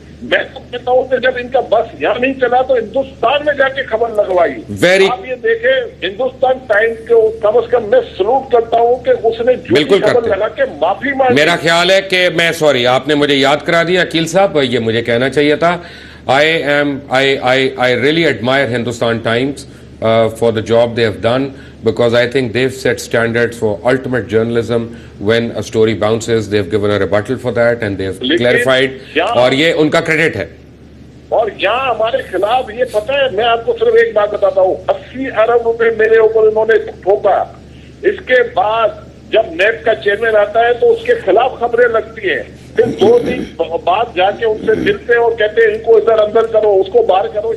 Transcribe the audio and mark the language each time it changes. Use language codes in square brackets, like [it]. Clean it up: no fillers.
[ur] میں تو کہتا ہوں کہ جب ان کا بس یہاں نہیں چلا تو ہندوستان میں جا کے خبر لگوائی. آپ یہ دیکھیں ہندوستان ٹائمز کو کم از کم میں سلوٹ کرتا ہوں کہ اس نے جھوٹی خبر لگا کے معافی مانگی. میرا خیال ہے کہ میں سوری، آپ نے مجھے یاد کرا دیا عقیل صاحب، یہ مجھے کہنا چاہیے تھا. [en] I really admire Hindustan Times for the job they have done, because I think they've set standards for ultimate journalism. When a story bounces, they've given a rebuttal for that and they've clarified, [ur] اور یہ ان کا credit ہے. اور یہاں ہمارے خلاف یہ پتہ ہے، میں آپ کو صرف ایک بات بتاتا ہوں، 80 ارب روپے میرے اوپر انہوں نے ٹھوکا. اس کے بعد جب نیب کا چیئرمین آتا ہے تو اس کے خلاف خبریں لگتی ہیں، پھر 2 دن بعد جا کے ان سے ملتے ہیں اور کہتے ہیں ان کو ادھر اندر کرو، اس کو باہر کرو.